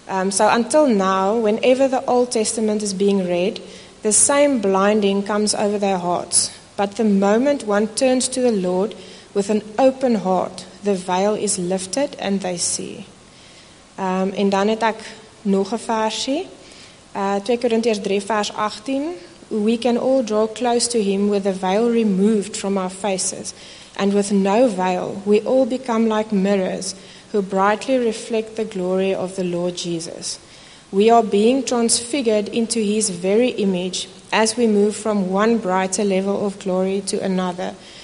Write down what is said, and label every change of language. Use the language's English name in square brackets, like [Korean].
[English] So until now, whenever the Old Testament is being read, the same blinding comes over their hearts. But the moment one turns to the Lord with an open heart, the veil is lifted and they see. [Afrikaans] En dan het ek nog 'n versie. 2 Korintiërs 3 vers 18. [English] We can all draw close to him with the veil removed from our faces. And with no veil, we all become like mirrors who brightly reflect the glory of the Lord Jesus. We are being transfigured into his very image as we move from one brighter level of glory to another.